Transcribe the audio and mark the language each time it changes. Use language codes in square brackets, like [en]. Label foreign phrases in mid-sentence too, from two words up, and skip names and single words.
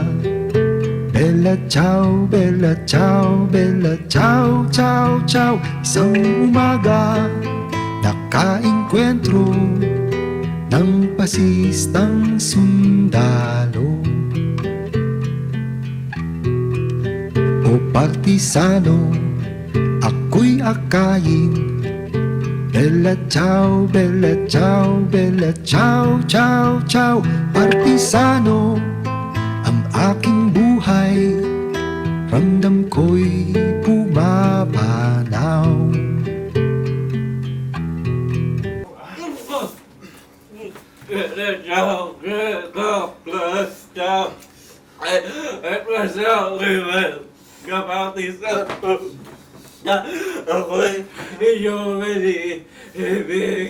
[it] Bella ciao, bella ciao, bella ciao, ciao, ciao. [tl] Isang umaga, nakaengkwentro ng pasistang sundalo o partisano, ako'y akayin. [it] Bella ciao, bella ciao, bella ciao, ciao, ciao. [tl] Partisano ang aking buhay, ramdam ko'y pumapanaw. Ako'y inyong ibig.